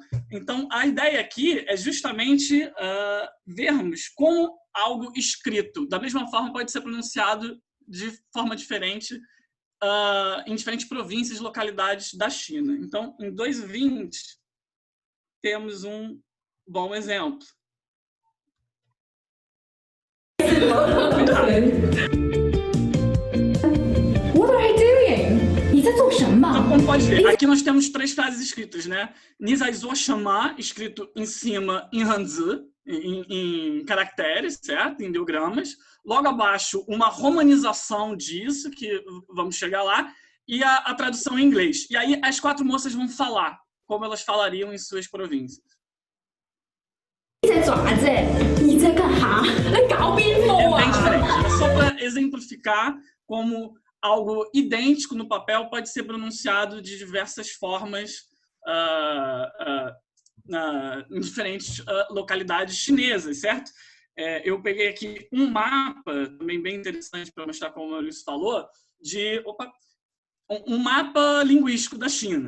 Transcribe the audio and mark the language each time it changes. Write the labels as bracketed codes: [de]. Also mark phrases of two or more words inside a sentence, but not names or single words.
[pt] Então, a ideia aqui é justamente vermos como algo escrito, da mesma forma, pode ser pronunciado de forma diferente em diferentes províncias e localidades da China. Então, em 2020, temos um bom exemplo. [en] What are you doing? [zh] 你在做什么？ [pt] Então, como pode ver, aqui nós temos 3 frases escritas, né? [zh] 你在做什么, [pt] escrito em cima em Hanzi, em caracteres, certo? Em ideogramas. Logo abaixo, uma romanização disso, que vamos chegar lá, e a tradução em inglês. E aí as 4 moças vão falar como elas falariam em suas províncias. [zh] 你在爪子？你在干哈？来搞边锋 [pt] É bem 啊！ diferente. É só para exemplificar como algo idêntico no papel pode ser pronunciado de diversas formas em diferentes localidades chinesas, certo? Eu peguei aqui um mapa, também bem interessante para mostrar como o Maurício falou, de um mapa linguístico da China.